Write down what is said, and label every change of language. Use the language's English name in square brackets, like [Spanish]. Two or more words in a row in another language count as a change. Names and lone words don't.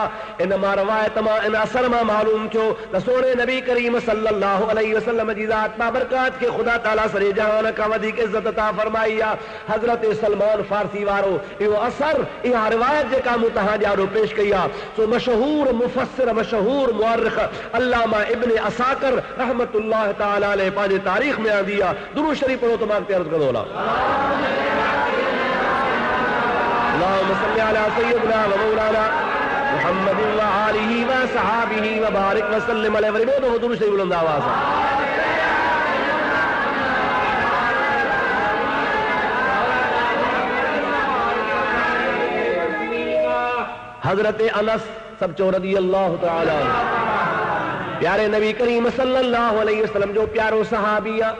[Sindhi] इन मां रवायत मां इन असर मां मालूम थियो त सोने नबी करीम [Arabic] صلى الله عليه وسلم [Sindhi] जी ज़ात बाबरकात खे ख़ुदा ताला सरे जहान खां वधीक इज़्ज़त अता फरमाई आहे। हज़रत सलमान फारसी वारो इहो असर, इहा रिवायत जेका मूं तव्हां ॾाढो पेश कई आहे, सो मशहूर मुफ़स्सिर मशहूर मुअर्रिख़ अल्लामा इब्न असाकिर [Arabic] رحمة الله تعالى عليه [Sindhi] पंहिंजे तारीख़ में आंदी आहे। दुरूद शरीफ पढ़ो त मां अर्ज़ कंदो वञा। [Arabic] اللهم صل على سيدنا ومولانا محمد وآله وصحبه وبارك وسلم عليه. [Sindhi] वरी ॿियो दफ़ो दुरूद शरीफ बुलंद आवाज़ सां। हज़रत अनस सब चो [Arabic] رضي الله تعالى [Sindhi] प्यारे नबी करीम [Arabic] صلى الله عليه وسلم [Sindhi] जो प्यारो सहाबी आहे।